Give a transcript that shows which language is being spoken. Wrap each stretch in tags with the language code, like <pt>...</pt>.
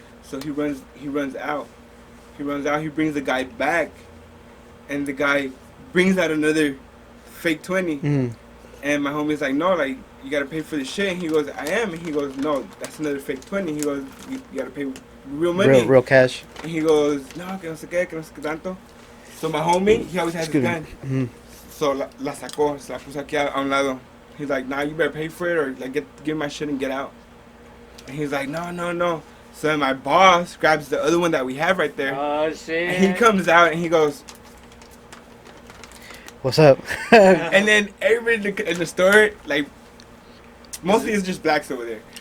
<en>So he runs out. He brings the guy back, and the guy brings out another fake 20. Mm. And my homie's like, "No, like you gotta pay for the shit." And he goes, "I am." And he goes, "No, that's another fake 20." He goes, "You gotta pay real money." Real cash. And he goes,</en> <es>"No, que no sé qué, que no sé qué tanto."</es> <en>So my homie, he always has his Excuse me. gun. Mhm.</en> <es>So la sacó, se la puso aquí a un lado.</es> <en>He's like, "Nah, you better pay for it or like give my shit and get out." And he's like, "No." So then my boss grabs the other one that we have right there. Oh, shit. And he comes out and he goes, What's up? and then everybody in the store, like, mostly it's just blacks over there.</en>